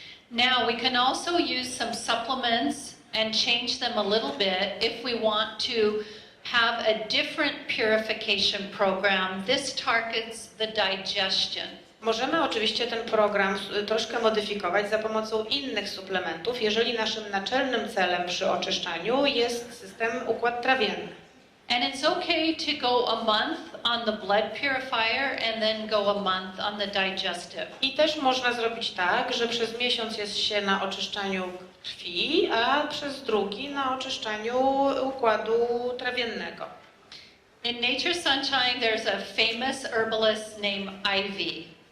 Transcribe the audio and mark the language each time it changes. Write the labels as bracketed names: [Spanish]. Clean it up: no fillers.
[English] Now we can also use some supplements and change them a little bit if we want to have a different purification program. This targets the digestion. [Polish] Możemy oczywiście ten program troszkę modyfikować za pomocą innych suplementów, jeżeli naszym naczelnym celem przy oczyszczaniu jest system układ trawienny. [English] And it's okay to go a month on the blood purifier and then go a month on the digestive. [Polish] I też można zrobić tak, że przez miesiąc jest się na oczyszczaniu krwi, a przez drugi na oczyszczaniu układu trawiennego. [English] In Nature Sunshine there's a famous herbalist named Ivy.